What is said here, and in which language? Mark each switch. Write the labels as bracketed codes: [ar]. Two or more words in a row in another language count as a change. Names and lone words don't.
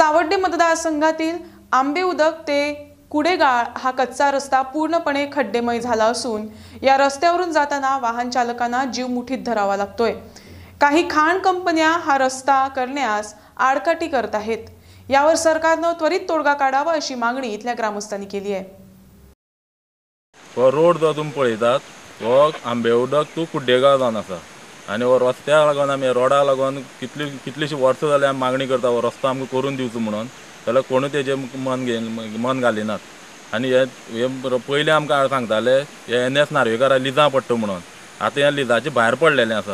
[mr] परांडे मतदारसंघातील आंबेउदक ते कुडेगाळ हा कच्चा रस्ता पूर्णपणे खड्डेमय झाला असून या रस्त्यावरून जाताना वाहन चालकांना जीव मुठीत धरावा लागतोय। काही खाण कंपन्या हा रस्ता करण्यास आडकाठी करत आहेत। यावर सरकारने त्वरित तोडगा काढावा अशी मागणी इथल्या ग्रामस्थांनी केली आहे। [kok] रोड जो तुम्ही पळयतात वो आंबेउदक टू कुड्डेगाळ जावन आसा आनी हो रस्त्याक लागून आमी रोडाक लागून कितलीशीं वर्सां जालीं आमी मागणी करता हो रस्तो आमकां करून दिवचो म्हणून, जाल्यार कोणूच तेजेर मन घालिनात। आनी हे पयलीं आमकां सांगताले हे NS नार्वेकारां लिजां पडटा म्हणून, आतां हे लिजाचे भायर पडलेलें आसा।